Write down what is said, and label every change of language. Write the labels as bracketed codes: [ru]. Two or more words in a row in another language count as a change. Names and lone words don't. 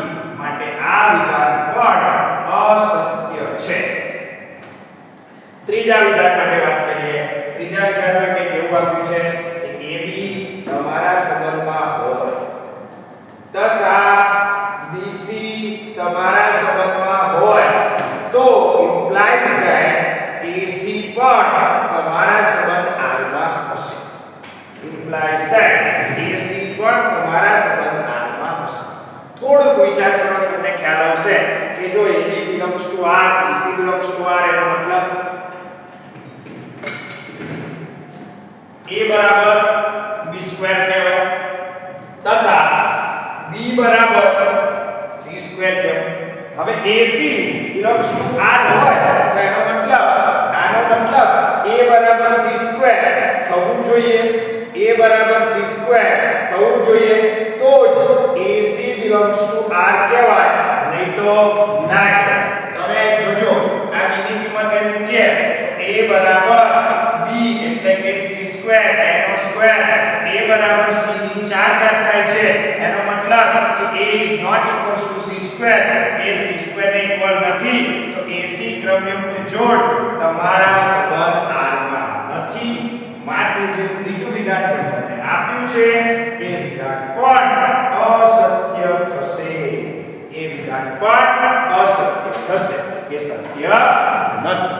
[gu] માટે આ વિધાન પણ અસત્ય છે. ત્રીજા વિધાન માટે વાત કરીએ. ત્રીજા વિધાનમાં કે કેવું આપ્યું છે કે ab તમારા સંબંધમાં હોય તથા bc તમારા સંબંધમાં હોય તો [en] implies that [gu] ac પણ તમારા સંબંધ r માં હશે. [en] implies that [gu] ac પણ તમારા સંબંધ r માં હશે. થોડુંક વિચાર કરો, તમને ખ્યાલ આવશે કે જો [en] ab belongs to r, ac belongs to r, [gu] એનો મતલબ a બરાબર b² કહેવાય તથા b બરાબર c² કહેવાય. હવે [en] ac belongs to r [gu] હોય તો એનો મતલબ a બરાબર c² થવું જોઈએ, a બરાબર c² થવું જોઈએ તો જ [en] ac belongs to r [gu] કહેવાય, નહીં તો ના. તમે જોજો આ b ની કિંમત એ મૂકીએ તો a a બરાબર b એટલે કે c² a નો સ્ક્વેર a બરાબર c ની 4 ઘાત થાય છે એનો મતલબ કે [en] a is not equals to c², [gu] a c² ને ઇક્વલ નથી તો ac ક્રમયુક્ત જોડ તમારા સંબંધ R માં નથી માટે જે ત્રીજું વિધાન પણ તમને આપ્યું છે એ વિધાન પણ અસત્ય થશે, એ વિધાન પણ અસત્ય થશે, એ સત્ય નથી.